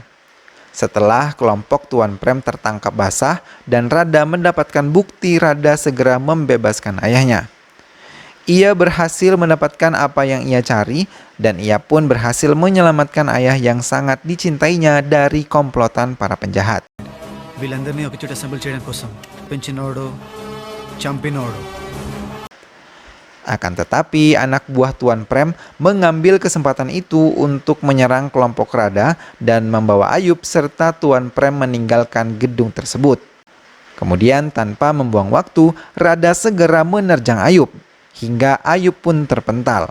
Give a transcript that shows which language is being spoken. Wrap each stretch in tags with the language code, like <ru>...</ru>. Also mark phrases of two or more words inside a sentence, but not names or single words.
<id>Setelah kelompok Tuan Prem tertangkap basah dan Radha mendapatkan bukti, Radha segera membebaskan ayahnya. Ia berhasil mendapatkan apa yang ia cari dan ia pun berhasil menyelamatkan ayah yang sangat dicintainya dari komplotan para penjahat.</id> <te>వీళ్ళందరినీ ఒకచోట అసెంబుల్ చేయడం కోసం పెంచినోడు చంపినోడు.</te> <id>Akan tetapi anak buah Tuan Prem mengambil kesempatan itu untuk menyerang kelompok Radha dan membawa Ayub serta Tuan Prem meninggalkan gedung tersebut. Kemudian tanpa membuang waktu, Radha segera menerjang Ayub hingga Ayub pun terpental.</id>